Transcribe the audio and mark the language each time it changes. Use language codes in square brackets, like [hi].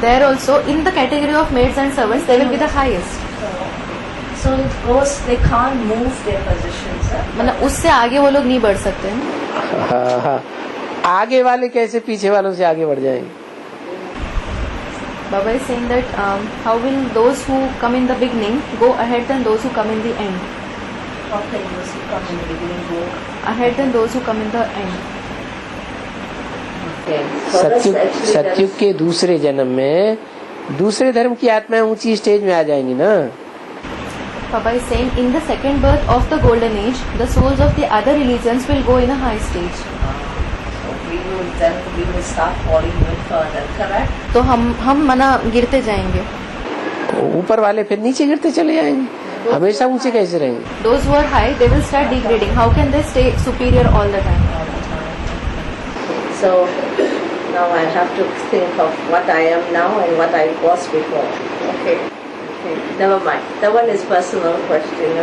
[en] There also in the category of maids and servants, they will be the highest. So it goes, they can't move their positions. [hi] मतलब उससे आगे वो लोग नहीं बढ़ सकते हैं। हाँ, हाँ। आगे वाले कैसे पीछे वालों से आगे बढ़ जाएंगे? [en] Baba is saying that how will those who come in the beginning go ahead than those who come in the end? How can those who come in the beginning go Ahead than those who come in the end. Okay. For us, [hi] Satyug [en] actually, there [hi] Satyug [en] is- [hi] के दूसरे जन्म में दूसरे धर्म की आत्माएं ऊंची stage में आ जाएंगी ना. [en] Baba is saying in the second birth of the golden age, the souls of the other religions will go in a high stage. So we will start falling even further, correct? [hi] तो हम मना गिरते जाएंगे. ऊपर वाले फिर नीचे गिरते चले जाएंगे. हमेशा ऊंचे कैसे रहेंगे? [en] Those who are high, they will start degrading. How can they stay superior all the time? All the time. So now I have to think of what I am now and what I was before. Okay. Okay. Never mind. That one is personal question.